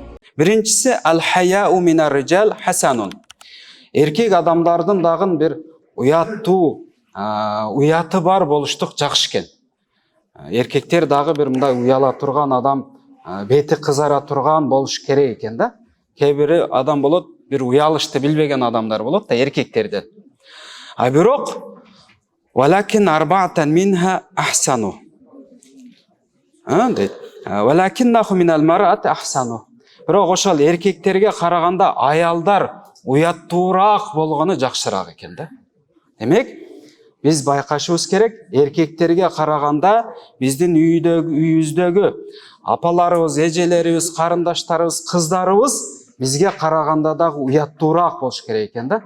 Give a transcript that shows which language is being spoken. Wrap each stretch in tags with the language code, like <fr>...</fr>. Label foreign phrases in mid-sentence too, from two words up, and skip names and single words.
<ky>Биринчиси</ky> <ar>الحياء من الرجال حسن.</ar> <ky>Эркек адамдардын дагы бир уяттуу, уяты бар болуштук жакшы экен. Эркектер дагы бир мындай уяла турган адам, бети кызара турган болуш керек экен да. Кээ бир адам болот, бир уялышты билбеген адамдар болот да эркектерден.</ky> <ar>Бирок ولكن أربعة منها أحسن.</ar> <ky>Дейт.</ky> <ar>ولكنه من المرأة أحسن.</ar> <ky>Бирок ошол эркектерге караганда аялдар уяттуураак болгону жакшыраак экен да. Демек, биз байкашыбыз керек, эркектерге караганда биздин үйүбүздөгү апаларыбыз, эжелерибиз, карындаштарыбыз, кыздарыбыз бизге караганда дагы уяттуураак болуш керек экен да.</ky>